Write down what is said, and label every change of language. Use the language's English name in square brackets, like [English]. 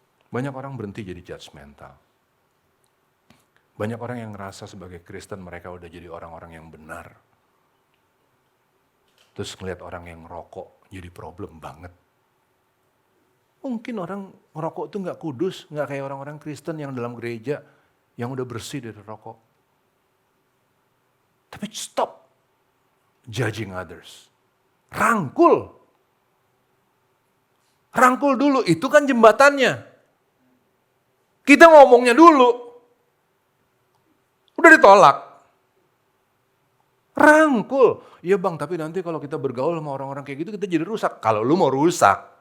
[Indonesian] Banyak orang berhenti jadi judgmental. Banyak orang yang ngerasa sebagai Kristen mereka udah jadi orang-orang yang benar. Terus ngeliat orang yang ngerokok jadi problem banget. Mungkin orang ngerokok itu gak kudus, gak kayak orang-orang Kristen yang dalam gereja yang udah bersih dari rokok. Tapi [English] stop judging others. [Indonesian] Rangkul. Rangkul dulu, itu kan jembatannya. Kita ngomongnya dulu. Udah ditolak. Rangkul. Iya bang, tapi nanti kalau kita bergaul sama orang-orang kayak gitu kita jadi rusak. Kalau lu mau rusak.